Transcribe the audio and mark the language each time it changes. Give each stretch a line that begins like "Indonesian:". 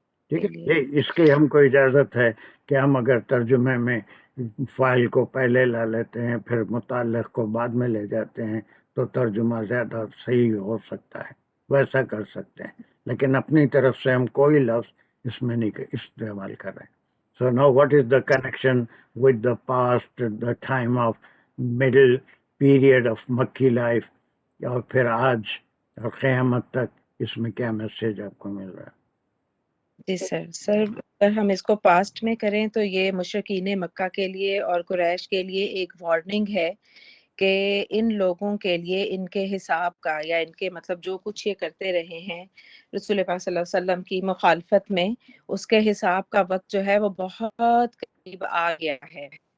Urdu: ٹھیک ہے, اس کی ہم کو اجازت ہے کہ ہم اگر ترجمے میں فائل کو پہلے لا لیتے ہیں پھر متعلق کو بعد میں لے جاتے ہیں تو ترجمہ زیادہ صحیح ہو سکتا ہے, ویسا کر سکتے ہیں. لیکن اپنی طرف سے ہم کوئی لفظ اس میں نہیں استعمال کر رہے ہیں.
English: So now what is the connection with the past, the time of middle period of Makki life,
Urdu: اور پھر آج اور قیامت تک, اس میں کیا میسیج آپ کو مل رہا ہے؟ جی سر, اگر ہم اس کو پاسٹ میں کریں تو یہ مشرکین مکہ کے لیے اور قریش کے لیے ایک وارننگ ہے کہ ان لوگوں کے لیے ان کے حساب کا, یا ان کے مطلب جو کچھ یہ کرتے رہے ہیں رسول پاک صلی اللہ علیہ وسلم کی مخالفت میں, اس کے حساب کا وقت جو ہے وہ بہت قریب آ گیا ہے.